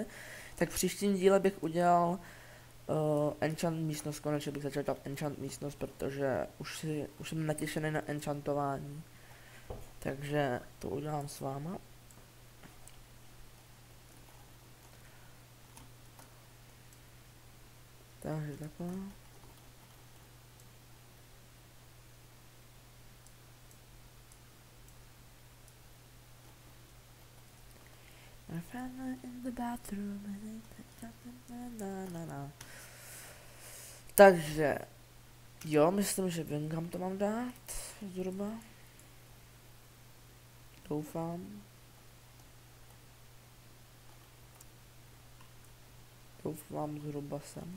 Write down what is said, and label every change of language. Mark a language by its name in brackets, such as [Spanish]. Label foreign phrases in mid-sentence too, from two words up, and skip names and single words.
[Czech] Tak v příštím díle bych udělal enchant místnost, konečně bych začal dělat enchant místnost, protože už jsem natěšený na enchantování. Takže to udělám s váma. Takže takhle. [English] My friend in the bathroom. [Czech] Takže jo, myslím, že vím, kam to mám dát zhruba. Doufám. Doufám zhruba sem.